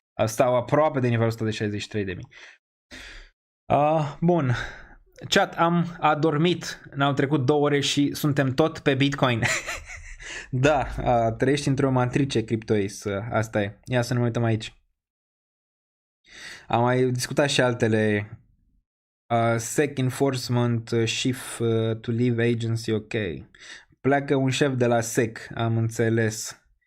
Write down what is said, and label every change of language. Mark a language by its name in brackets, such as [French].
[Romanian] Sau aproape de nivelul ăsta de 63.000. Bun. Chat, am adormit. N-au trecut 2 ore și suntem tot pe Bitcoin. Da, trăiești într-o matrice CryptoAce, asta e. Ia să ne uităm aici. Am mai discutat și altele. [English] SEC enforcement shift to leave agency, ok. [Romanian] Pleacă un șef de la SEC, am înțeles.